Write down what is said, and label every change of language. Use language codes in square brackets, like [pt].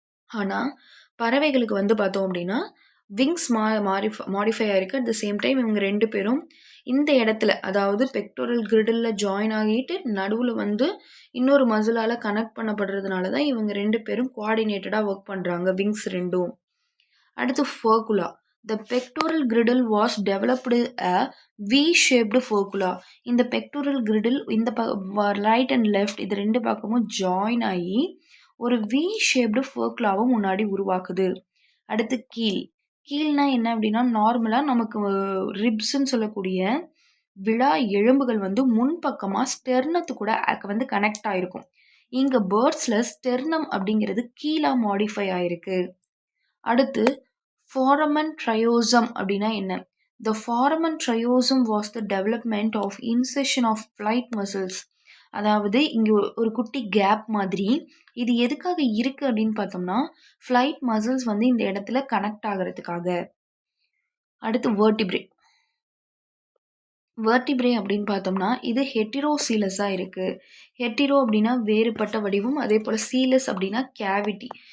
[ta] ஆனால் பறவைகளுக்கு வந்து பார்த்தோம் அப்படின்னா விங்ஸ் மாடிஃபை ஆகிருக்கு. [en] at the same time [ta] இவங்க 2 பேரும் இந்த இடத்துல அதாவது பெக்டோரல் கிரிடில் ஜாயின் ஆகிட்டு நடுவில் வந்து இன்னொரு மசிலால் கனெக்ட் பண்ணப்படுறதுனால தான் இவங்க 2 பேரும் கோஆர்டினேட்டடாக ஒர்க் பண்ணுறாங்க விங்ஸ் ரெண்டும். அடுத்து ஃபர்குலா. [en] The pectoral girdle was developed a V-shaped furcula. [ta] இந்த pectoral girdle இந்த ரைட் அண்ட் லெஃப்ட் இது 2 பக்கமும் ஜாயின் ஆகி ஒரு V-shaped furculaவை முன்னாடி உருவாக்குது. அடுத்து கீல். கீல்னா என்ன அப்படின்னா நார்மலாக நமக்கு ரிப்ஸ்ன்னு சொல்லக்கூடிய விழா எலும்புகள் வந்து முன்பக்கமாக ஸ்டெர்னத்து கூட வந்து கனெக்ட் ஆகிருக்கும். இங்கே பேர்ட்ஸில் ஸ்டெர்னம் அப்படிங்கிறது கீழாக மாடிஃபை ஆயிருக்கு. அடுத்து foramen triosum அப்படின்னா என்ன? [en] The foramen triosum was the development of insertion of flight muscles. [ta] அதாவது இங்கே ஒரு குட்டி கேப் மாதிரி. இது எதுக்காக இருக்கு அப்படின்னு பார்த்தோம்னா ஃப்ளைட் மசில்ஸ் வந்து இந்த இடத்துல கனெக்ட் ஆகிறதுக்காக. அடுத்து வெர்டிப்ரே அப்படின்னு பார்த்தோம்னா இது ஹெட்டிரோசீலஸாக இருக்குது. ஹெட்டிரோ அப்படின்னா வேறுபட்ட வடிவம், அதே போல் சீலஸ் அப்படின்னா கேவிட்டி.